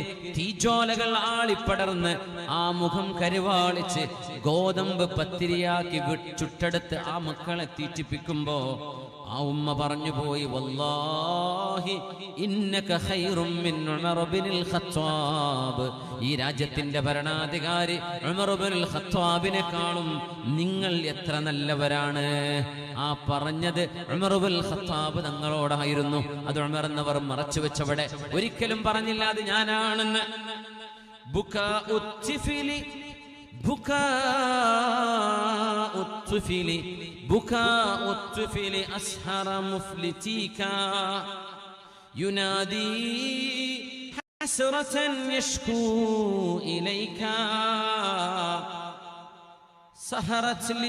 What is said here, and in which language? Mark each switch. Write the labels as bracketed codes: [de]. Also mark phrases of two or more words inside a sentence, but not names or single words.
[ml] തീജ്വാലകൾ ആളിപ്പടർന്ന് ആ മുഖം കരുവാളിച്ച് ഗോതമ്പ് പത്തിരിയാക്കി ചുട്ടെടുത്ത് ആ മക്കളെ തീറ്റിപ്പിക്കുമ്പോ ആ ഉമ്മ പറഞ്ഞു പോയി, [ar] والله إنك خير من عمر بن الخطاب, [ml] ഈ രാജ്യത്തിന്റെ ഭരണാധികാരി ഉമർ ഇബ്നുൽ ഖത്താബിനെക്കാളും നിങ്ങൾ എത്ര നല്ലവരാണ്. ആ പറഞ്ഞത് ഉമർ ഇബ്നുൽ ഖത്താബ് തങ്ങളോടായിരുന്നു. അത് ഉമർ എന്നവർ മറച്ചു വെച്ചവിടെ ഒരിക്കലും പറഞ്ഞില്ല അത് ഞാനാണെന്ന്. [ar] بكاء الطفل أسهر مفلتيكا ينادي حسرة يشكو إليك سهرت